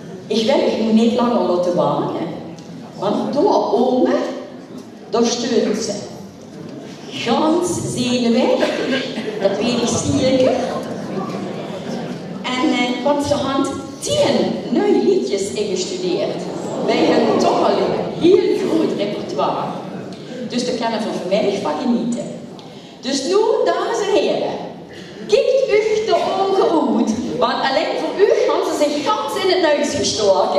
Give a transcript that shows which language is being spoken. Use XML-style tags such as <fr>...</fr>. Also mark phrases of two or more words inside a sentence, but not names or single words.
<de>Ich will euch nicht lange warten. Want hier oben, da stehen sie.</de> <nl>Ganz zenuwachtig. Dat weet ik zeker. En want ze had 10 nieuwe liedjes ingestudeerd. Wij hebben toch al een heel groot repertoire. Dus daar kunnen we vanmiddag van genieten. Dus nu, dames en heren, kijkt u de ogen uit, want alleen voor u gaan ze zich gans in het neus gestoken.</nl>